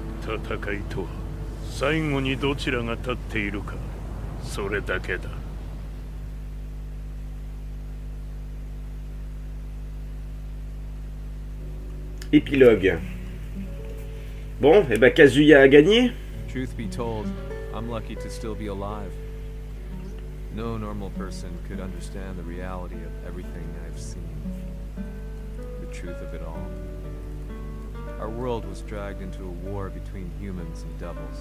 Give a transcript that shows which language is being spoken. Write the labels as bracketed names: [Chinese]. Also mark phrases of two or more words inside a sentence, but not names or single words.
[Japanese] 戦いとは最後にどちらが立っているかそれだけだ。 [French] Épilogue. Bon, et ben Kazuya a gagné. [English] Truth be told, I'm lucky to still be alive. No normal person could understand the reality of everything I've seen. The truth of it all. Our world was dragged into a war between humans and devils.